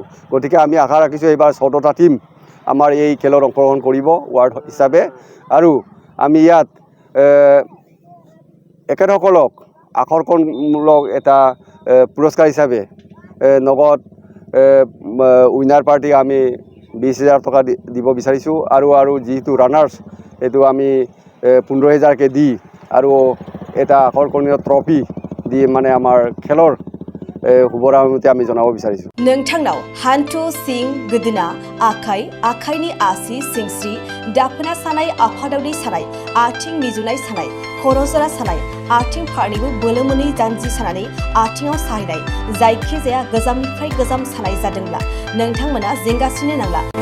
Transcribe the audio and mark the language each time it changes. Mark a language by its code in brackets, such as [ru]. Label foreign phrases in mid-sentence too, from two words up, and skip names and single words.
[as] গতিকে আমি আশা ৰাখিছোঁ এইবাৰ 14টা টিম আমাৰ এই খেলত অংশগ্ৰহণ কৰিব ৱাৰ্ড হিচাপে আৰু আমি ইয়াত এখেতসকলক আকৰ্ষণমূলক এটা পুৰস্কাৰ হিচাপে নগদ [en] winner party [as] আমি 20,000 টকা দিব বিচাৰিছোঁ আৰু যিটো ৰানাৰ্ছ এইটো আমি 15,000কে দি আৰু এটা আকৰ্ষণীয় ট্ৰফি দি মানে আমাৰ খেলৰ শুভৰামতি আমি জনাব বিচাৰিছোঁ। [brx] नोंथांनाव हान्थु सिं गोदोना आखाइनि आसि सिंस्रि दाफोना सानाय आफादावनि सानाय आथिं मिजुनाय सानाय खर' जरा सानाय आथिं फारनैबो बोलो मोनै जानजि सानानै आथिङाव साहैनाय जायखिजाया गोजामनिफ्राय गोजाम सानाय जादोंब्ला नोंथांमोना जिंगासिनो नांला।